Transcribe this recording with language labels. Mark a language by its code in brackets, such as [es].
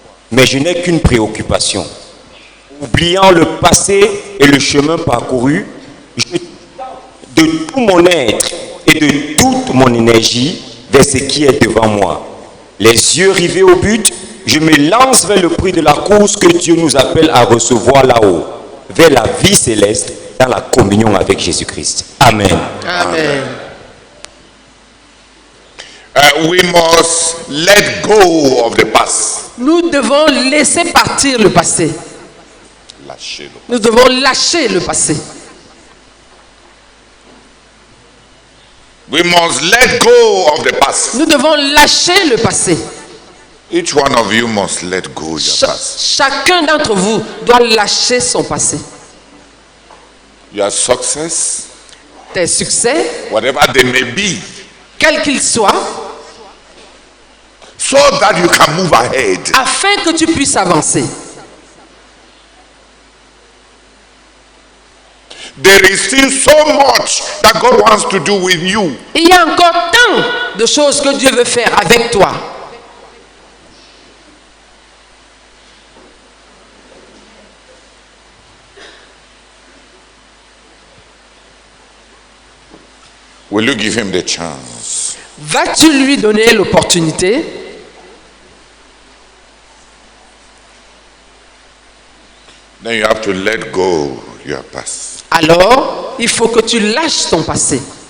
[fr] Mais je n'ai qu'une préoccupation. Oubliant le passé et le chemin parcouru, de tout mon être et de toute mon énergie vers ce qui est devant moi. Les yeux rivés au but, je me lance vers le prix de la course que Dieu nous appelle à recevoir là-haut, vers la vie céleste dans la communion avec Jésus-Christ. Amen. Amen. [en] We must let go of the past. [fr] Nous devons laisser partir le passé. Lâcher le Nous devons lâcher le passé. [en] We must let go of the past. [fr] Nous devons lâcher le passé. [en] Each one of you must let go your past. [fr] Chacun d'entre vous doit lâcher son passé. [en] Your success, [fr] Tes succès, [en] whatever they may be, [fr] quels qu'ils soient, [en] so that you can move ahead. [fr] afin que tu puisses avancer. [en] There is still so much that God wants to do with you. [fr] Il y a encore tant de choses que Dieu veut faire avec toi. [en] Will you give him the chance? [fr] Vas-tu lui donner l'opportunité? [en] Then you have to let go your past. [fr] Alors, il faut que tu lâches ton passé.